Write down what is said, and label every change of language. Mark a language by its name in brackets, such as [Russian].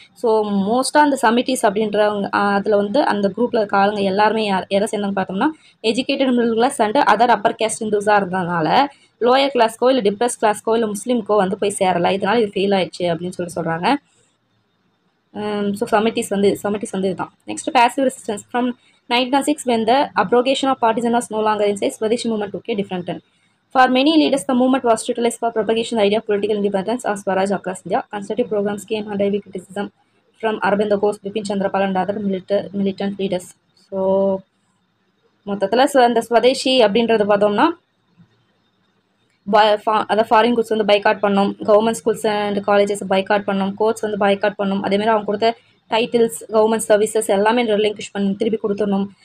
[Tamil] So மோஸ்ட்டாக அந்த சமிட்டிஸ் அப்படின்றவங்க அதில் வந்து அந்த குரூப்பில் இருக்க ஆளுங்க எல்லாருமே எதை சேர்ந்தாங்க பார்த்தோம்னா [English] educated middle class and other upper caste [Tamil] இந்துஸாக இருந்ததுனால லோயர் கிளாஸ்க்கோ இல்லை டிப்ரெஸ் கிளாஸ்க்கோ இல்லை முஸ்லீம்க்கோ வந்து போய் சேரலை, இதனால் இது ஃபெயில் ஆயிடுச்சு அப்படின்னு சொல்கிறாங்க. ஸோ சமிட்டிஸ் வந்து இதுதான். [English] Next passive resistance from 1906 when the abrogation of partisan was no longer in sight, Swadeshi movement took a different turn. For many leaders, the movement was utilized for propagation the idea of political independence or Swaraj across India. Constructive programs came under heavy criticism from Aurobindo Ghosh, Bipin Chandrapal and other militant leaders. [Tamil] So மொத்தத்தில் இந்த ஸ்வதேஷி அப்படின்றது பார்த்தோம்னா அதாவது foreign goods வந்து boycott பண்ணோம், government schools and colleges boycott பண்ணோம், courts வந்து boycott பண்ணோம். அதேமாதிரி அவங்க கொடுத்த டைட்டில்ஸ், கவர்மெண்ட் சர்வீசஸ் எல்லாமே ரிலிங்கிஷ் பண்ணி திருப்பி கொடுத்துடணும்.